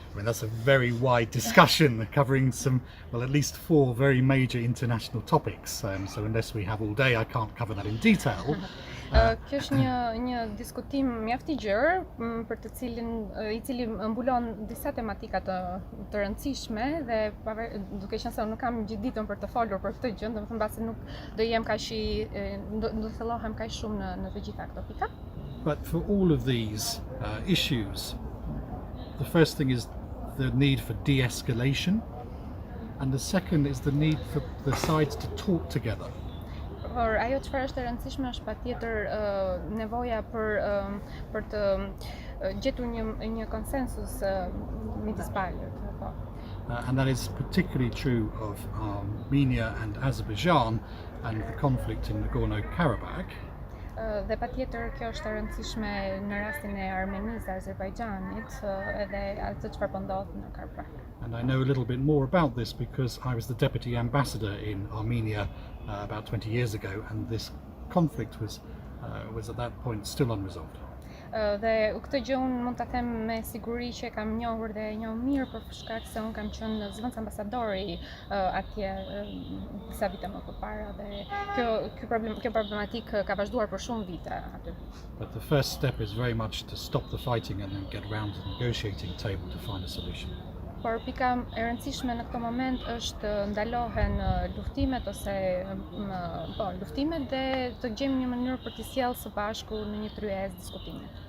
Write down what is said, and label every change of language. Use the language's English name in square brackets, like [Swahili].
[English] I mean, that's a very wide discussion covering at least 4 very major international topics. So unless we have all day, I can't cover that in detail. [Albanian] Kjo është një diskutim mjaft i gjerë për të i cili mbulon disa tematika të rëndësishme, dhe duke qenë se unë nuk kam gjithë ditën për të folur për këtë gjë, domethënë mbasi nuk do jem do thellohem kaq shumë në të gjitha këto pika. [English] But for all of these issues, the first thing is the need for de-escalation, and the second is the need for the sides to talk together. [Albanian] Por ajo çfarë është e rëndësishme është patjetër nevoja për të gjetur një konsensus midis palëve. [English] And that is particularly true of Armenia and Azerbaijan and the conflict in Nagorno-Karabakh. [Albanian] Dhe patjetër kjo është e rëndësishme në rastin e Armenisë dhe Azerbajxhanit edhe atë çfarë po ndodh në Karabakh. [English] And I know a little bit more about this because I was the deputy ambassador in Armenia about 20 years ago, and this conflict was at that point still unresolved. [Albanian] Dhe këtë gjë unë mund ta them me siguri që kam njohur dhe e njoh mirë për shkak se unë kam qenë zëvendës ambasadori atje disa vite më përpara dhe kjo problematikë ka vazhduar për shumë vite aty. [English] But the first step is very much to stop the fighting and then get around to the negotiating table to find a solution. [Albanian] Por pika e rëndësishme në këtë moment është ndalohen luftimet ose luftimet dhe të gjejmë një mënyrë për të sjellë së bashku në një tryezë diskutime.